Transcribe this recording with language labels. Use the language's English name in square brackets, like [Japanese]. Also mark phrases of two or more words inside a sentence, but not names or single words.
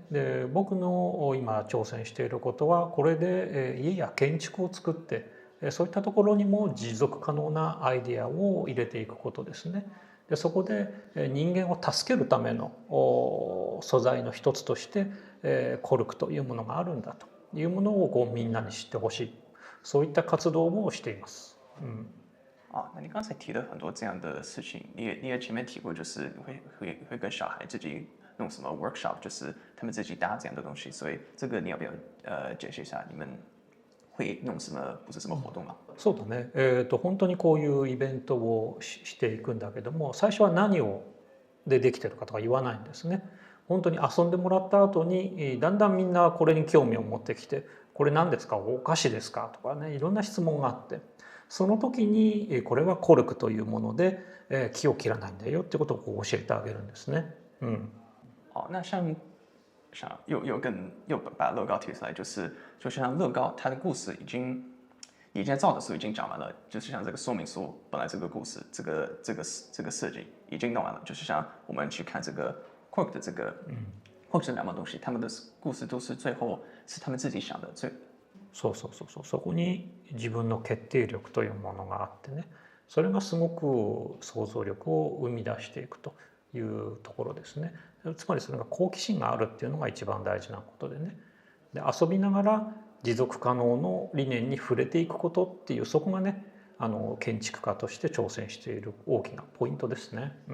[Japanese] で僕の今挑戦していることはこれで家や建築を作ってそういったところにも持続可能なアイデアを入れていくことですね。でそこで人間を助けるための素材の一つとしてコルクというものがあるんだというものをみんなに知ってほしい、そういった活動をしています。 [Chinese] 那你刚才提了很多这样的事情，你也前面提过，就是你会跟小孩自己弄什么 workshop，就是他们自己搭这样的东西，所以这个你要不要解释一下？你们会弄什么不是什么活動吗？ [Japanese] そうだね、本当にこういうイベントをしていくんだけども最初は何をできてるかとか言わないんですね。本当に遊んでもらった後にだんだんみんなこれに興味を持ってきてこれ何ですかお菓子ですかとかねいろんな質問があってその時にこれはコルクというもので木を切らないんだよってことを教えてあげるんですね。 [Chinese] 那又把乐高提出来，就像乐高，它的故事你在造的时候已经讲完了，就是像这个说明书，本来这个故事，这个设计已经弄完了，就是像我们去看这个 Cork 的这个或者两样东西，他们的故事都是最后是他们自己想的。 [Japanese] そうそこに自分の決定力というものがあってねそれがすごく想像力を生み出していくというところですね。つまりそれが好奇心があるっていうのが一番大事なことでねで遊びながら持続可能の理念に触れていくことっていうそこがね建築家として挑戦している大きなポイントですね。